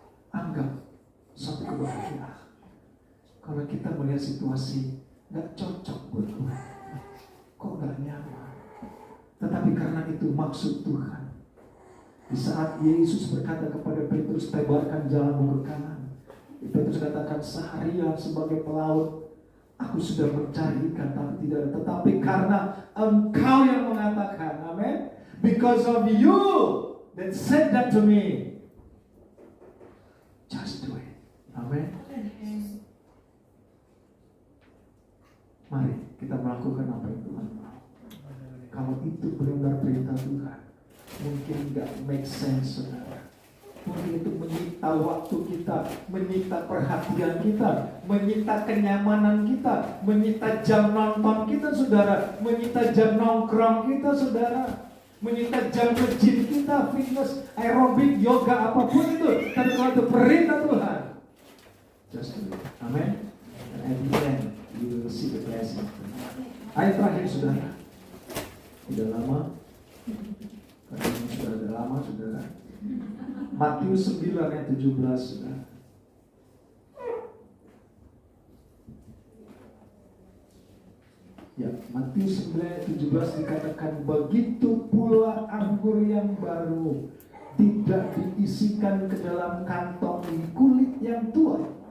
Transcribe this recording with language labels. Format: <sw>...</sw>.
<id>Anggap satu kebahagiaan. Kalau kita melihat situasi gak cocok buat gue, kok gak nyaman. Tetapi karena itu maksud Tuhan. Di saat Yesus berkata kepada Petrus, tebarkan jalanmu ke kanan, Petrus katakan, seharian sebagai pelaut aku sudah mencari ikan tapi tidak ada. Tetapi karena engkau yang mengatakan, amin,</id> <en>because of you that said that to me, just do it.</en> <id>Amin. Mari kita melakukan apa yang Tuhan mau. Kalau itu benar-benar perintah Tuhan, mungkin gak</id> <en>make sense,</en> <id>saudara. mungkin itu menyita waktu kita, menyita perhatian kita, menyita kenyamanan kita, menyita jam nonton kita, saudara, menyita jam nongkrong kita, saudara, menyita jam ke-gym kita, fitness, aerobik, yoga, apapun itu. Tapi kalau itu perintah Tuhan,</id> <en>just do it.</en> <id>Amen.</id> <en>And at the end, you will see the blessing.</en> <id>Ayat terakhir, saudara. Udah lama, karena ini sudah ada lama, saudara. Matius 9 ayat 17, saudara. Ya, Matius 9 ayat 17 dikatakan, begitu pula anggur yang baru tidak diisikan ke dalam kantong kulit yang tua.</id>